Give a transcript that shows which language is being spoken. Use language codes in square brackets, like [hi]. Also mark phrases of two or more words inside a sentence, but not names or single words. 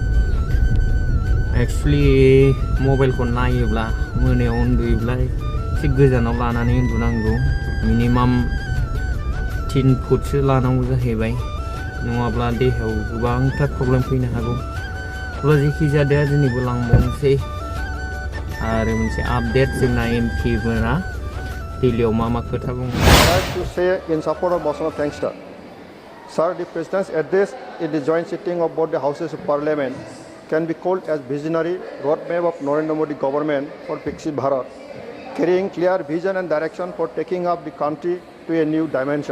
[brx] एक्सुवेलि मबाइलखौ नायोब्ला मोनायाव उन्दुयोब्ला एसे गोजानाव लानानै उन्दुनांगौ मिनिमाम 3 फुटसो लानांगौ जाहैबाय नङाब्ला देहायाव गोबांथार प्रब्लेम फैनो हागौ अब्ला जेखि जाया दिनैबो लांबावनोसै आरो मोनसे आपडेट जोंना एमपि मोना दिल्लीयाव मा खोथा बुङो [en] to say in support of motion of thanks, sir. Sir, the President's address in the joint sitting of both the houses of Parliament can be called as visionary roadmap of Narendra Modi government for Viksit Bharat, carrying clear vision and direction for taking up the country to a new dimension.